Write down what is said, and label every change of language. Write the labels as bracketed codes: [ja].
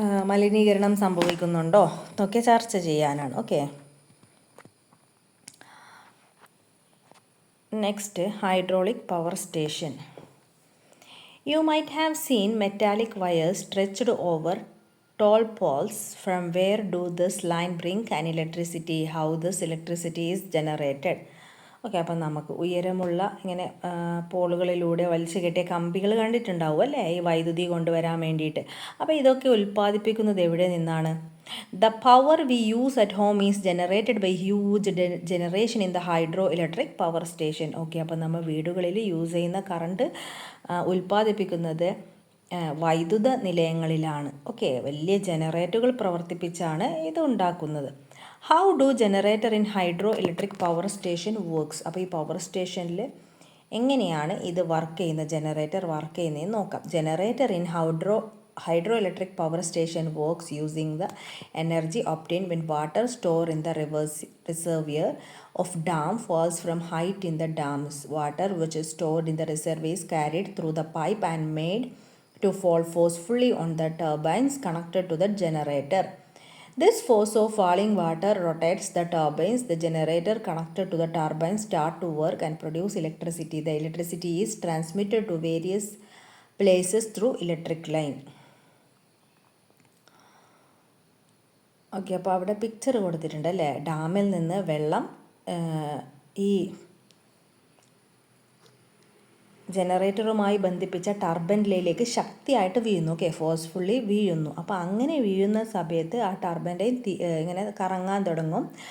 [ml] മലിനീകരണം സംഭവിക്കുന്നുണ്ടോ എന്നൊക്കെ ചർച്ച ചെയ്യാനാണ്. [en] Okay, next hydraulic power station. You might have seen metallic wires stretched over tall poles. From where do this line bring an electricity? How this electricity is generated? [ml] Okay, അപ്പം നമുക്ക് ഉയരമുള്ള ഇങ്ങനെ പോളുകളിലൂടെ വലിച്ചു കെട്ടിയ കമ്പികൾ കണ്ടിട്ടുണ്ടാവും അല്ലേ, ഈ വൈദ്യുതി കൊണ്ടുവരാൻ വേണ്ടിയിട്ട്. അപ്പോൾ ഇതൊക്കെ ഉൽപ്പാദിപ്പിക്കുന്നത് എവിടെ നിന്നാണ്? [en] The power we use at home is generated by huge generation in the hydro electric power station. [ml] Okay, അപ്പം നമ്മൾ വീടുകളിൽ യൂസ് ചെയ്യുന്ന കറണ്ട് ഉൽപ്പാദിപ്പിക്കുന്നത് വൈദ്യുത നിലയങ്ങളിലാണ്. ഓക്കെ, വലിയ ജനറേറ്ററുകൾ പ്രവർത്തിപ്പിച്ചാണ് ഇത് ഉണ്ടാക്കുന്നത്. [en] How do generator in hydro electric power station works? [ml] അപ്പോൾ ഈ പവർ സ്റ്റേഷനിൽ എങ്ങനെയാണ് ഇത് വർക്ക് ചെയ്യുന്നത്, ജനറേറ്റർ വർക്ക് ചെയ്യുന്നതെന്ന് നോക്കാം. [en] Generator in hydro electric power station works using the energy obtained when water stored in the reservoir of dam falls from height in the dams. Water which is stored in the reservoir is carried through the pipe and made to fall forcefully on the turbines connected to the generator. This force of falling water rotates the turbines. The generator connected to the turbines start to work and produce electricity. The electricity is transmitted to various places through electric line. [ml] Okay, അപ്പോൾ അവിടെ picture കൊടുത്തിട്ടുണ്ട് അല്ലേ, ഡാമിൽ നിന്ന് വെള്ളം ഈ ജനറേറ്ററുമായി ബന്ധിപ്പിച്ച ടർബൈനിലേക്ക് ശക്തിയായിട്ട് വീഴുന്നു. ഓക്കെ, ഫോഴ്സ്ഫുള്ളി വീഴുന്നു. അപ്പോൾ അങ്ങനെ വീഴുന്ന സമയത്ത് ആ ടർബൈൻ്റെ ഇങ്ങനെ കറങ്ങാൻ തുടങ്ങും.